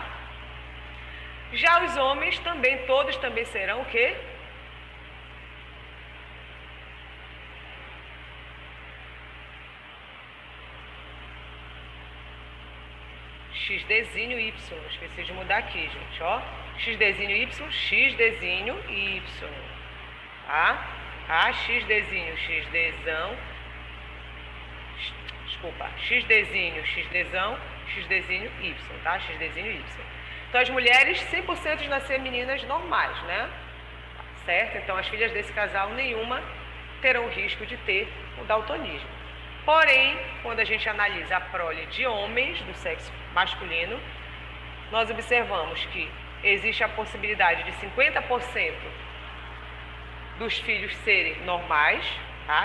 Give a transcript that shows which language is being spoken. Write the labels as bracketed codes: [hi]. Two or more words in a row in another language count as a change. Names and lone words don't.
[pt] Já os homens também, todos também serão o quê? XDzinho Y, esqueci de mudar aqui, gente, ó. XDzinho Y, XDzinho Y, tá? XDzinho, XDzão, desculpa, XDzinho, XDzão, XDzinho Y, tá? XDzinho Y. Então, as mulheres, 100% de nascer meninas normais, né? Certo? Então, as filhas desse casal, nenhuma terão risco de ter o daltonismo. Porém, quando a gente analisa a prole de homens do sexo masculino, nós observamos que existe a possibilidade de 50% dos filhos serem normais, tá?